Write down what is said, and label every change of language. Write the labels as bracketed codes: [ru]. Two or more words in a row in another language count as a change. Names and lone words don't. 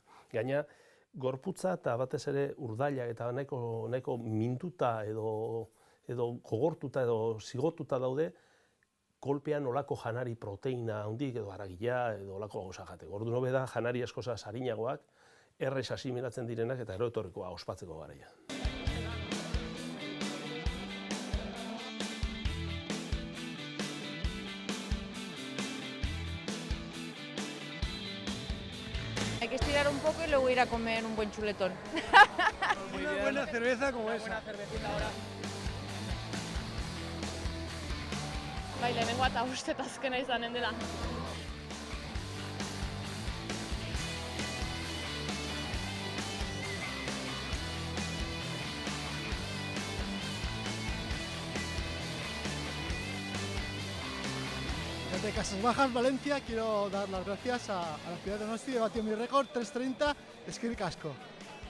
[eu] Gaina, gorputza eta batez ere urdaila eta nahiko mintuta edo gogortuta edo zigotuta daude, kolpean olako janari proteina handik edo haragila edo olako gauza jateko. Orduan hobe da janari askoz arinagoak, errez asimilatzen direnak eta gero etorrikoa ospatzeko garaia. [es] Hay que estirar un poco y luego ir a comer un buen chuletón. Una buena cerveza como esa. Una cervecita ahora. [eu] Bai, lehenengo eta uste eta azkena izanen dela. [es] Desde Casas Bajas, Valencia, quiero dar las gracias a la ciudad de Donosti, he batido mi récord, 3:30, esquí casco.